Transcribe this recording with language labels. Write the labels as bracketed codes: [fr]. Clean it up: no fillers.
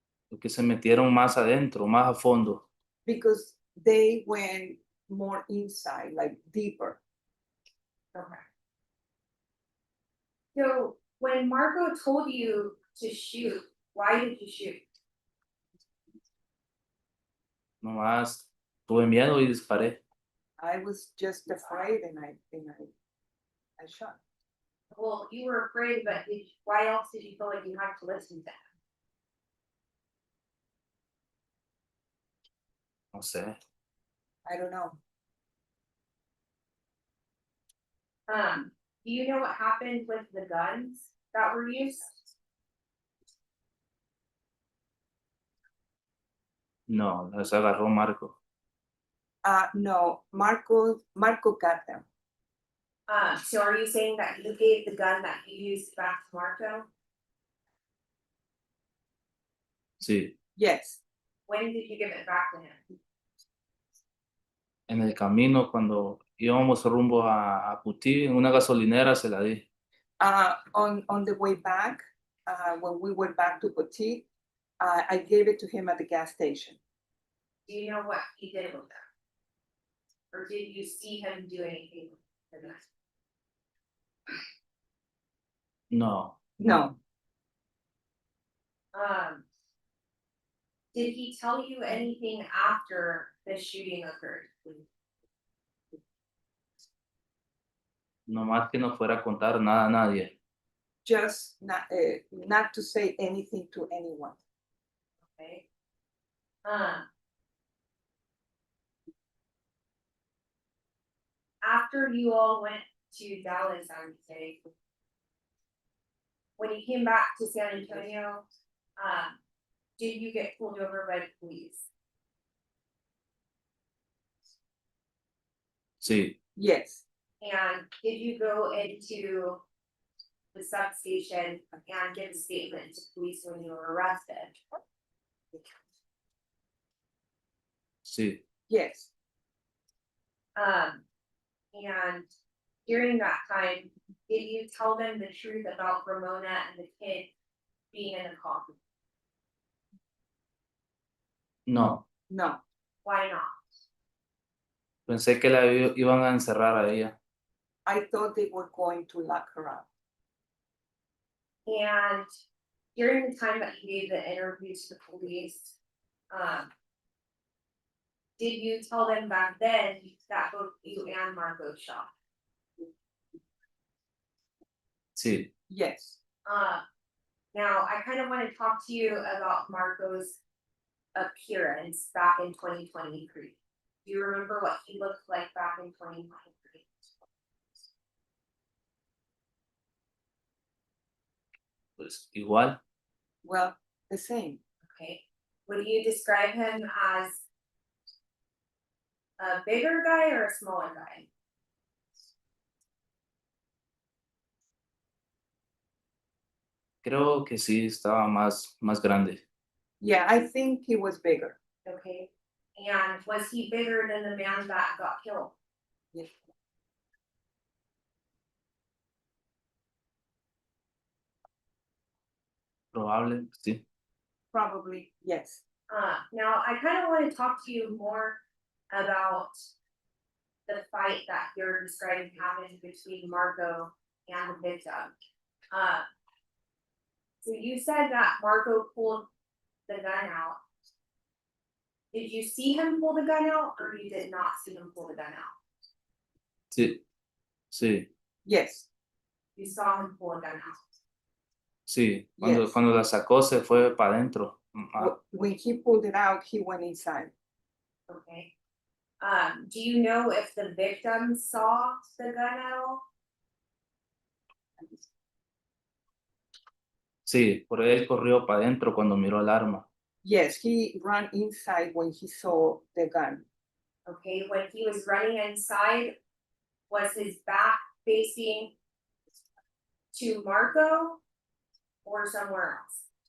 [es] porque se metieron más adentro, más a fondo. [en] because they went more inside, like deeper. Okay. So when Marco told you to shoot, why did you shoot? [es] Nomás tuve miedo y disparé. [en] I was just afraid and I shot. Well, you were afraid, but why else did you feel like you had to listen to [es] No sé. [en] I don't know. him? Do you know what happened with the guns that were used? [es] No, las agarró Marco. [en] No, Marco got them. So are you saying that you gave the gun that you used back to Marco? [es] Sí, [en] Yes. When did you give it back to him? [es] en el camino cuando íbamos rumbo a Putí, en una gasolinera se la di. [en] On the way back, when we went back to Petite, I gave it to him at the gas station. Do you know what he did with them? Or did you see him do anything with them? [es] No, [en] No, Did he tell you anything after the shooting occurred? [es] nomás que no fuera a contar nada a nadie. [en] just not to say anything to anyone. Okay. After you all went to Dallas on Tuesday. When you came back to San Antonio, did you get pulled over by the police? [es] Sí, [en] Yes, And did you go into the substation and give a statement to police when you were arrested? [es] sí, [en] yes, And during that time, did you tell them the truth about Ramona and the kid being in the car? [es] no. [en] no, Why not? [es] Pensé que la iban a encerrar a ella. [en] I thought they were going to lock her up. And during the time that you gave the interview to the police, did you tell them back then that both you and Marco shot? [es] Sí, [en] Now, Yes, I kind of want to talk to you about Marco's appearance back in 2023. Do you remember what he looked like back in 2023? [es] pues igual. [en] well, the same. Okay, would you describe him as a bigger guy or a smaller guy? [es] Creo que sí estaba más grande. [en] Yeah, I think he was bigger. Okay, and was he bigger than the man that got killed? Yes. [es] Probable, sí. [en] Probably, yes. Now I kind of want to talk to you more about the fight that you're describing happened between Marco and the victim. So you said that Marco pulled the gun out. Did you see him pull the gun out, or you did not see him pull the gun out? [es] Sí, sí, [en] Yes, You saw him pull the gun out. [es] sí. [en] Yes. [es] Cuando la sacó se fue para adentro. [en] when he pulled it out, he went inside. Okay. Do you know if the victim saw the gun at all? [es] Sí, por él corrió para adentro cuando miró el arma. [en] Yes, he ran inside when he saw the gun. Okay, when he was running inside, was his back facing to Marco or somewhere else?